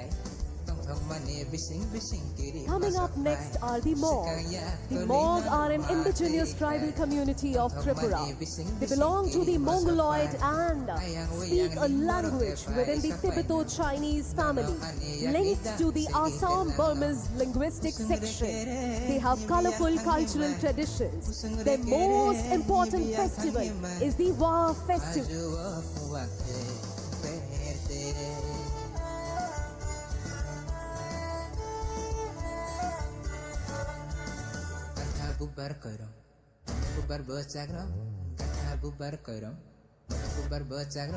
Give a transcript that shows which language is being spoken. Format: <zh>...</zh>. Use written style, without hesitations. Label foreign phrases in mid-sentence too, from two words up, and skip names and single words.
<trp>Tong thong mani bising bising kiri.</trp> <en>Coming up next are the Mog. The Mog are an indigenous tribal community of Tripura. They belong to the Mongoloid and speak a language within the Tibeto-Chinese family, linked to the Assam-Burmese linguistic section. They have colorful cultural traditions. Their most important festival is the Wa festival. Bubar koiram, bubar bercagram, kata bubar koiram, bubar bercagram.</en>